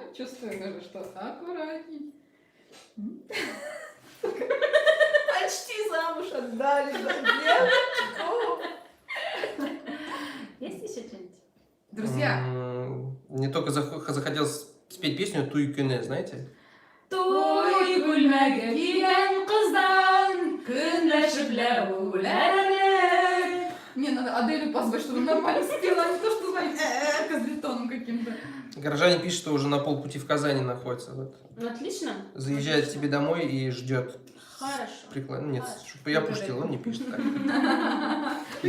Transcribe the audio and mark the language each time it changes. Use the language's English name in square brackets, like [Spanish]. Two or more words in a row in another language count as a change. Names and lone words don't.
[Russian] Чувствую даже, что аккуратней. Почти замуж отдали за девочку. Есть еще что-нибудь? Друзья, Мне только захотелось спеть песню Туй Кюне, знаете? [Tatar] Той күлмәгә килгән кыздан көнләшеп ләүләрлек. [Russian] не, надо Аделю позвать, чтобы нормально спела, а не то, что, знаете, козлетоном каким-то. Горожанин пишет, что уже на полпути в Казани находится. Вот. Ну, отлично. Заезжает к Отлично. тебе домой и ждет. Хорошо. Нет, Хорошо. чтобы я пустил, он не пишет. Так. Прикинь,